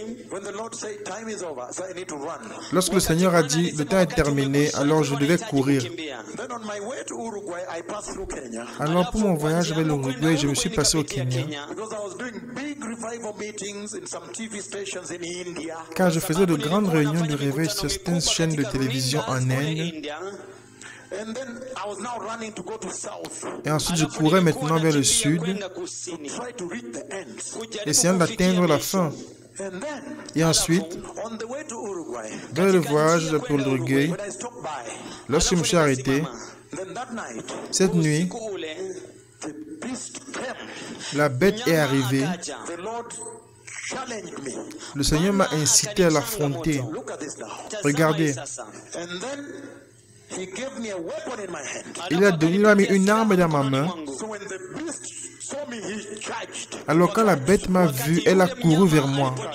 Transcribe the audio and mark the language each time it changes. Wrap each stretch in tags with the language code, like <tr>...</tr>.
<en>When the Lord said time is over, so I need to run.</en> <fr>Lorsque le Seigneur a dit, le temps est terminé, alors je devais courir.</fr> <en>Then on my way to Uruguay, I passed through Kenya.</en> <fr>Alors pour mon voyage vers l'Uruguay, je me suis passé au Kenya.</fr> <en>Because I was doing big revival meetings in some TV stations in India.</en> <fr>Car je faisais de grandes réunions de réveil sur certaines chaînes de télévision en Inde.</fr> <en>And then I was now running to go to south.</en> <fr>Et ensuite, je courais maintenant vers le sud,</fr> <en>Try to reach the end.</en> <fr>essayant d'atteindre la fin.</fr> <en>And then</en> <fr>Et ensuite,</fr> <en>on the way to Uruguay,</en> <fr>vers le voyage pour l'Uruguay,</fr> <en>when I stopped by,</en> <fr>lorsque je me suis arrêté,</fr> <en>then that night,</en> <fr>cette nuit,</fr> <en>the beast came.</en> <fr>la bête est arrivée.</fr> <en>The Lord challenged me.</en> <fr>Le Seigneur m'a incité à l'affronter.</fr> <en>Look at this now.</en> <fr>Regardez,</fr> <en>And then he gave me a weapon in my hand.</en> <fr>il m'a mis une arme dans ma main.</fr> <en>So when the beast saw me, he charged.</en> <fr>Alors quand la bête m'a vu, elle a couru vers moi.</fr>